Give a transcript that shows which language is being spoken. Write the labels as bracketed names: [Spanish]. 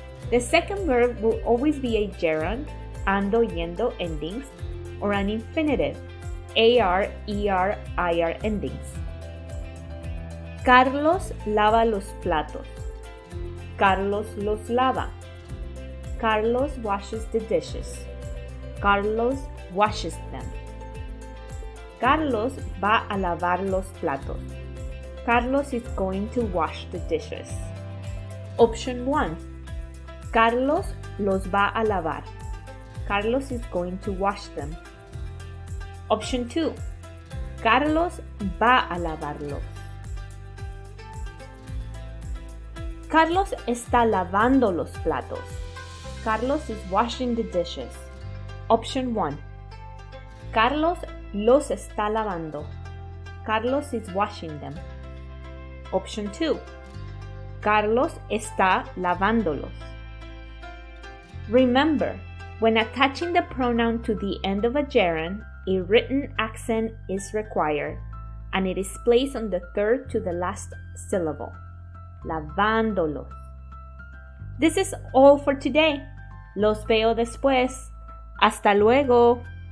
[English] The second verb will always be a gerund, ando, yendo endings, or an infinitive, AR, ER, IR endings. [Spanish] Carlos lava los platos. Carlos los lava. [English] Carlos washes the dishes. Carlos washes them. [Spanish] Carlos va a lavar los platos. [English] Carlos is going to wash the dishes. Option 1. [Spanish] Carlos los va a lavar. [English] Carlos is going to wash them. Option 2. [Spanish] Carlos va a lavarlos. Carlos está lavando los platos. [English] Carlos is washing the dishes. Option 1. [Spanish] Carlos los está lavando. [English] Carlos is washing them. Option 2. [Spanish] Carlos está lavándolos. [English] Remember, when attaching the pronoun to the end of a gerund, a written accent is required, and it is placed on the third to the last syllable. [Spanish] Lavándolos. [English] This is all for today. [Spanish] Los veo después. Hasta luego.